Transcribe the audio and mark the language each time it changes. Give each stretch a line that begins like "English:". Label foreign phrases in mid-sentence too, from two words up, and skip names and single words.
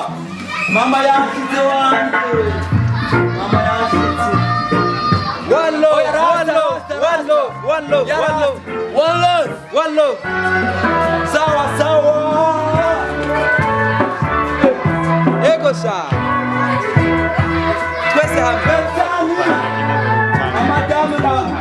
Rundi: Mama yashitse wanjye.
English: One love.
Rundi: Sawa. Ego sha. Twese hamwe. Madame na.